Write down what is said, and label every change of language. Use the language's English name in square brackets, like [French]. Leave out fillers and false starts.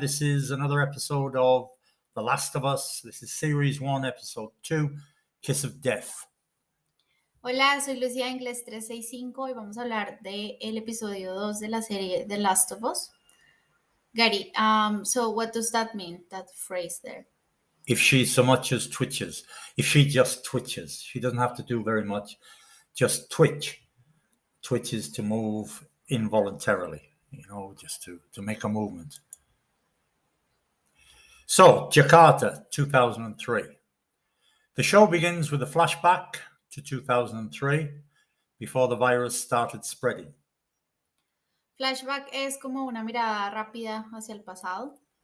[English] This is another episode of The Last of Us. This is Series 1, Episode 2, Kiss of Death. [Spanish] Hola, soy Lucía de Inglés 365 y vamos a hablar del episodio 2 de la serie The Last of Us. [English] Gary, so what does that mean, that phrase there? If she so much as twitches, if she just twitches, she doesn't have to do very much, just twitch. Twitches to move involuntarily, just to make a movement. So, Jakarta, 2003. The show begins with a flashback to 2003, before the virus started spreading. [Spanish] Flashback es como una mirada rápida hacia el pasado.